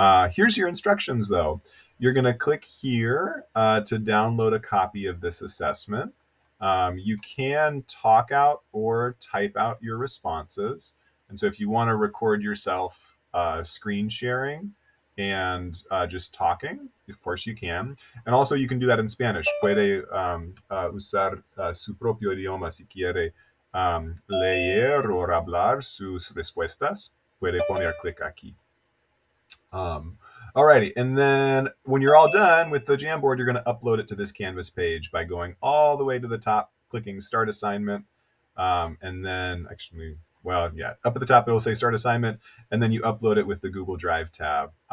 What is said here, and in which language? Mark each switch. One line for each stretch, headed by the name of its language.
English: Here's your instructions, though. You're going to click here to download a copy of this assessment. You can talk out or type out your responses. And so if you want to record yourself screen sharing and just talking, of course you can. And also you can do that in Spanish.
Spanish: Puede usar su propio idioma si quiere leer o hablar sus respuestas. Puede poner clic aquí.
English: Alrighty, and then when you're all done with the Jamboard, you're going to upload it to this Canvas page by going all the way to the top, clicking Start Assignment, and then actually, well, yeah, up at the top it'll say Start Assignment, and then you upload it with the Google Drive tab.